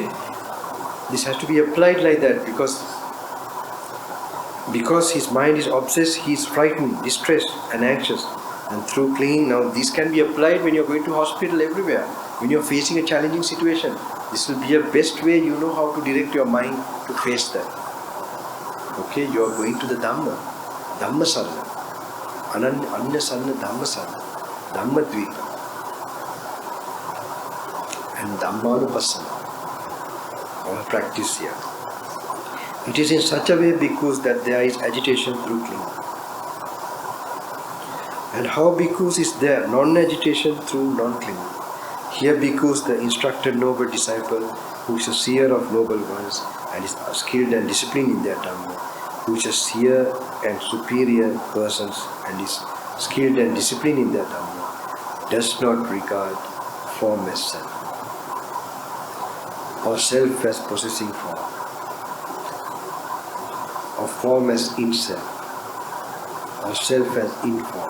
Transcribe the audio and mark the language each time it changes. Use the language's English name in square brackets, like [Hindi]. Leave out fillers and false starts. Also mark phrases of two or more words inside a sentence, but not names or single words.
[English] This has to be applied like that because his mind is obsessed, he is frightened, distressed and anxious. And through clinging, now this can be applied when you're going to hospital everywhere. When you're facing a challenging situation, this will be a best way you know how to direct your mind to face that. Okay, you are going to the Dhamma, [Pali] Dhamma Sarana, Anya Sarana, Dhamma Sarana, Dhamma Dvipa, [English] and Dhammanupassana, our practice here. It is in such a way because that there is agitation through clinging. And how bhikkhus is there? Non-agitation through non-clinging. Here bhikkhus, the instructed noble disciple, who is a seer of noble ones and is skilled and disciplined in their Dhamma, who is a seer and superior persons and is skilled and disciplined in their Dhamma, does not regard form as self, or self as possessing form, or form as in self, or self as in form.